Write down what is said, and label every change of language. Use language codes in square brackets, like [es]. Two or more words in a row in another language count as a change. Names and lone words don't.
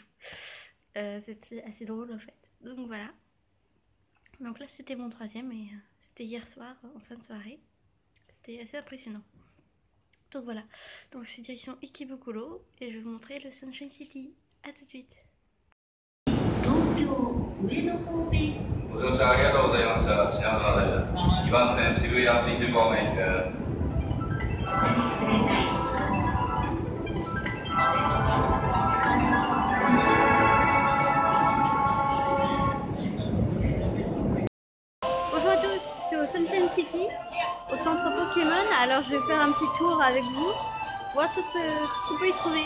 [fr] C'était assez drôle en fait. Donc voilà. Donc là c'était mon 3e et c'était hier soir en fin de soirée. C'était assez impressionnant. Donc voilà. Donc c'est direction Ikebukuro et je vais vous montrer le Sunshine City. A tout de suite. [ja] ご乗車ありがとうございました。品川です。2番線渋谷シティ方面です。 [fr] Bonjour à tous, c'est au Sunshine City, au centre Pokémon. Alors je vais faire un petit tour avec vous, voir tout ce qu'on peut y trouver.